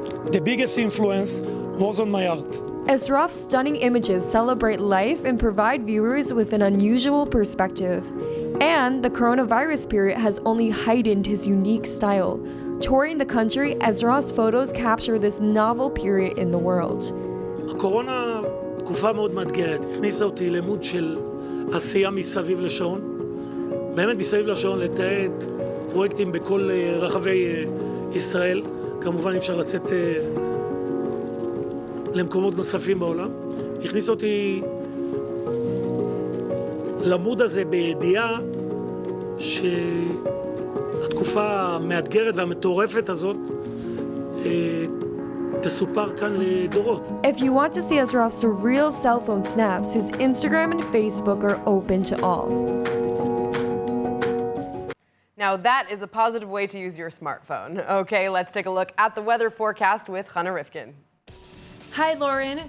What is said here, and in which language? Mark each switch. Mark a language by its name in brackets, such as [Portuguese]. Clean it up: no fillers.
[English] The biggest influence was on my art. Asraf's stunning images celebrate life and provide viewers with an unusual perspective. And the coronavirus period has only heightened his unique style. Touring the country, Asraf's photos capture this novel period in the world. [Hebrew] הקורונה תקופה מאוד מאתגרת. הכניסה אותי למוד של עשייה מסביב לשעון. באמת מסביב לשעון לתעד פרויקטים בכל רחבי ישראל. כמובן אפשר לצאת למקומות נוספים בעולם. הכניס אותי למוד הזה בידיעה שהתקופה המאתגרת והמטורפת הזאת תסופר כאן לדורות. [English] If you want to see Asraf's surreal cell phone snaps, his Instagram and Facebook are open to all. Now that is a positive way to use your smartphone. Okay, let's take a look at the weather forecast with Chana Rifkin. Hi, Lauren.